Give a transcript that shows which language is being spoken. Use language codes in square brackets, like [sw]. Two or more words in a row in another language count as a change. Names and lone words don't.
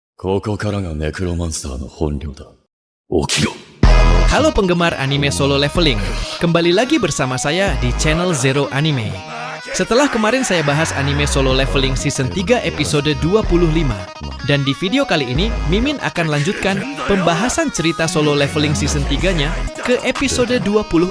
[ja] ここからがネクロマンスターの本領だ。起きろ。 [id] Halo penggemar anime solo leveling, kembali lagi bersama saya di channel Zero Anime. Setelah kemarin saya bahas anime solo leveling season 3 episode 25, dan di video kali ini Mimin akan lanjutkan pembahasan cerita solo leveling season 3-nya ke episode 26.